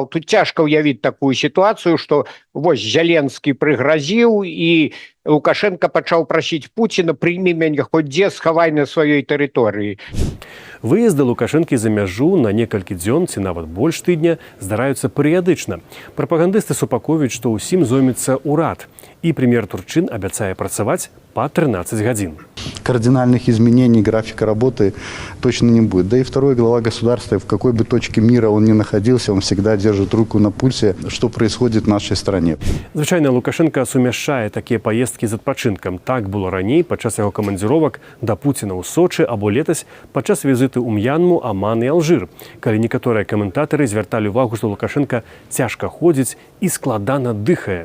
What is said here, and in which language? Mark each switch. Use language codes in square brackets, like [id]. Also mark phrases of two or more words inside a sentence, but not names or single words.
[be] Тут цяжка ўявіць такую сітуацыю, што вось Зеленскі прыгразіў і Лукашенко пачаў прасіць Пуціна: прыймі мяне хоць дзе, схавай на сваёй тэрыторыі. Выезды Лукашэнкі за мяжу на некалькі дзён ці нават больш тыдня здараюцца перыядычна. Прапагандысты супакоюць, што ўсім зоймецца ўрад. И премьер Турчин абяцае працаваць по 13 гадзін. [ru] Кардинальных изменений графика работы точно не будет. Да и второй глава государства, в какой бы точке мира он ни находился, он всегда держит руку на пульсе, что происходит в нашей стране. [be] Звычайна Лукашенко сумяшчае такія паездкі з адпачынкам. Так было раней падчас яго камандзіровак да Пуціна ў Сочы або летась падчас візіты ў М'янму, Аман і Алжир, калі некаторыя каментатары звярталі ўвагу, што Лукашенко цяжка ходзіць і складана дыхае.